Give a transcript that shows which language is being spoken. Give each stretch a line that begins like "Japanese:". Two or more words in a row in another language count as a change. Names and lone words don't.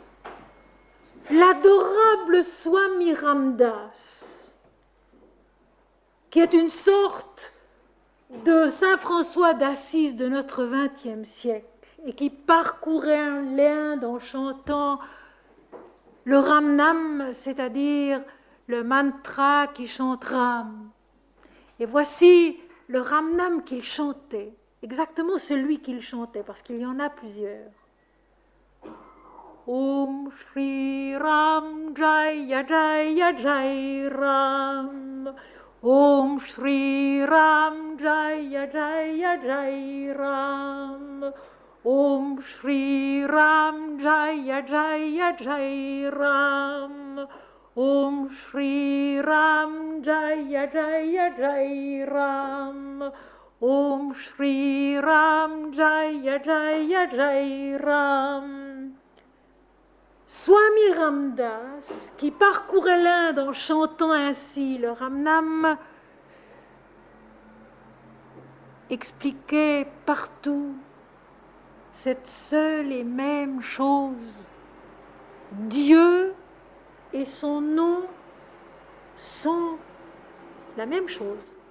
French: L'adorable Swami Ramdas, qui est une sorte de Saint François d'Assise de notre XXe siècle et qui parcourait l'Inde en chantant le Ramnam, c'est-à-dire le mantra qui chante Ram. Et voici le Ramnam qu'il chantait, exactement celui qu'il chantait, parce qu'il y en a plusieurs.
Sanskrit: Om Shri Ram Jaya Jaya Jai Ram. Om Shri Ram Jaya Jaya Jai Ram. Om Shri Ram Jaya Jaya Jai Ram. Om Shri Ram Jaya Jaya Jai Ram. Om Shri Ram Jaya Jaya Jai Ram.
French: Swami Ramdas, qui parcourait l'Inde en chantant ainsi le Ramnam, expliquait partout cette seule et même chose. Dieu et son nom sont la même chose.